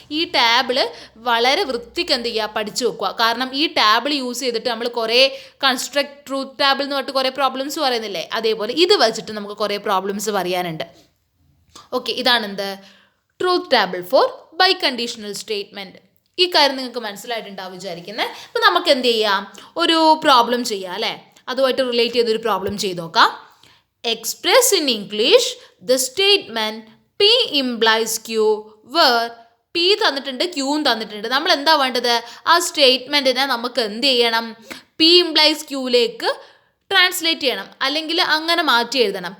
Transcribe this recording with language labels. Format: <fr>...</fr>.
<ml>ഈ ടാബിൾ വളരെ വൃത്തിക്ക് എന്ത് ചെയ്യുക, പഠിച്ചു വെക്കുക. കാരണം ഈ ടാബിൾ യൂസ് ചെയ്തിട്ട് നമ്മൾ കുറേ കൺസ്ട്രക്ട് ട്രൂത്ത് ടാബിൾ എന്ന് പറഞ്ഞിട്ട് കുറേ പ്രോബ്ലംസ് പറയുന്നില്ലേ, അതേപോലെ ഇത് വെച്ചിട്ട് നമുക്ക് കുറേ പ്രോബ്ലംസ് പറയാനുണ്ട്.</ml> <en>okay,</en> <ml>ഇതാണെന്ത്,</ml> <en>Truth table for biconditional statement.</en> <ml>ഈ കാര്യം നിങ്ങൾക്ക് മനസ്സിലായിട്ടുണ്ടാവും വിചാരിക്കുന്നത്. അപ്പോൾ നമുക്ക് എന്ത് ചെയ്യാം, ഒരു പ്രോബ്ലം ചെയ്യാം അല്ലേ. അതുമായിട്ട് റിലേറ്റ് ചെയ്തൊരു പ്രോബ്ലം ചെയ്ത് നോക്കാം.</ml> <en>Express in English the statement P implies Q where P</en> <ml>തന്നിട്ടുണ്ട്, ക്യൂവും തന്നിട്ടുണ്ട്. നമ്മൾ എന്താ വേണ്ടത്, ആ സ്റ്റേറ്റ്മെൻറ്റിനെ നമുക്ക് എന്ത് ചെയ്യണം, P implies Qയിലേക്ക് ട്രാൻസ്ലേറ്റ് ചെയ്യണം, അല്ലെങ്കിൽ അങ്ങനെ മാറ്റി എഴുതണം.</ml>